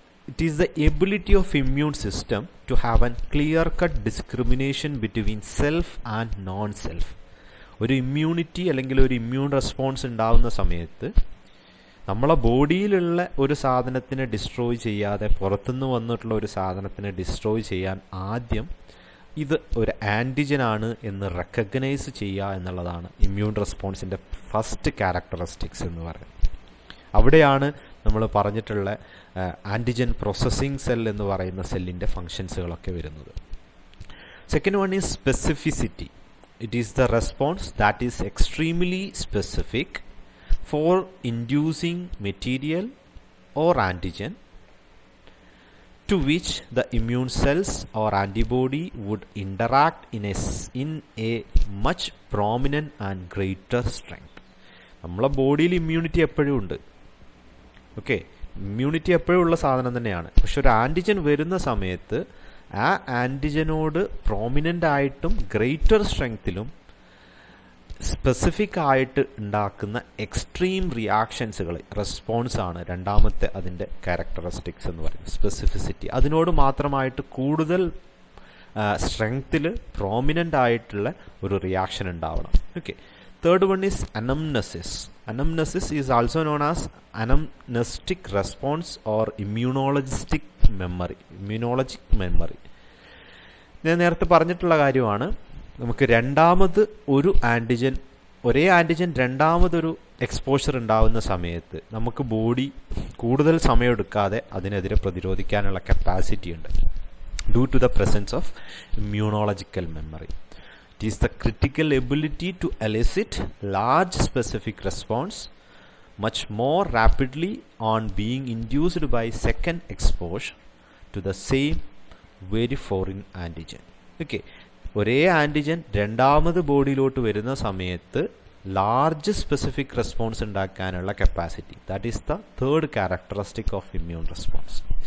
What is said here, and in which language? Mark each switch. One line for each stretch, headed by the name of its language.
English: It is the ability of immune system to have a clear-cut discrimination between self and non-self.
Malayalam: ഒരു immunity അല്ലെങ്കിൽ ഒരു immune response ഉണ്ടാവുന്ന സമയത്ത് നമ്മളെ ബോഡിയിലുള്ള ഒരു സാധനത്തിനെ ഡിസ്ട്രോയ് ചെയ്യാതെ പുറത്തുനിന്ന് വന്നിട്ടുള്ള ഒരു സാധനത്തിനെ ഡിസ്ട്രോയ് ചെയ്യാൻ ആദ്യം ഇത് ഒരു ആൻറ്റിജൻ ആണ് എന്ന് റെക്കഗ്നൈസ് ചെയ്യുക എന്നുള്ളതാണ് ഇമ്മ്യൂൺ റെസ്പോൺസിൻ്റെ ഫസ്റ്റ് ക്യാരക്ടറിസ്റ്റിക്സ് എന്ന് പറയുന്നത്. അവിടെയാണ് നമ്മൾ പറഞ്ഞിട്ടുള്ള ആൻറ്റിജൻ പ്രോസസ്സിംഗ് സെൽ എന്ന് പറയുന്ന സെല്ലിൻ്റെ ഫങ്ഷൻസുകളൊക്കെ വരുന്നത്.
English: Second one is specificity. It is the response that is extremely specific for inducing material or antigen to which the immune cells or antibody would interact in a much prominent and greater strength.
Malayalam: നമ്മളെ ബോഡിയിൽ immunity എപ്പോഴും ഉണ്ട്. Okay, immunity എപ്പോഴും ഉള്ള സാധനം തന്നെയാണ്. പക്ഷെ ഒരു ആൻറ്റിജൻ വരുന്ന സമയത്ത് ആ ആൻറ്റിജനോട് പ്രോമിനൻ്റ് ആയിട്ടും ഗ്രേറ്റർ സ്ട്രെങ്ത്തിലും സ്പെസിഫിക് ആയിട്ട് ഉണ്ടാക്കുന്ന എക്സ്ട്രീം റിയാക്ഷൻസുകൾ റെസ്പോൺസ് ആണ് രണ്ടാമത്തെ അതിൻ്റെ ക്യാരക്ടറിസ്റ്റിക്സ് എന്ന് പറയുന്നത്. സ്പെസിഫിസിറ്റി, അതിനോട് മാത്രമായിട്ട് കൂടുതൽ സ്ട്രെങ്ത്തിൽ പ്രോമിനൻ്റ് ആയിട്ടുള്ള ഒരു റിയാക്ഷൻ ഉണ്ടാവണം.
English: Okay, third one is anamnesis. Anamnesis is also known as anamnestic response or immunologic memory.
Malayalam: ഞാൻ നേരത്തെ പറഞ്ഞിട്ടുള്ള കാര്യമാണ്. നമുക്ക് രണ്ടാമത് ഒരു ആൻറ്റിജൻ, ഒരേ ആൻറ്റിജൻ രണ്ടാമതൊരു എക്സ്പോഷർ ഉണ്ടാവുന്ന സമയത്ത് നമുക്ക് ബോഡി കൂടുതൽ സമയമെടുക്കാതെ അതിനെതിരെ പ്രതിരോധിക്കാനുള്ള കപ്പാസിറ്റി ഉണ്ട്
English: Due to the presence of immunological memory. It is the critical ability to elicit large specific response much more rapidly on being induced by second exposure to the same very foreign antigen.
Malayalam: Okay, ഒരേ antigen രണ്ടാമത് ബോഡിയിലോട്ട് വരുന്ന സമയത്ത് large specific response ഉണ്ടാക്കാനുള്ള capacity,
English: That is the third characteristic of immune response.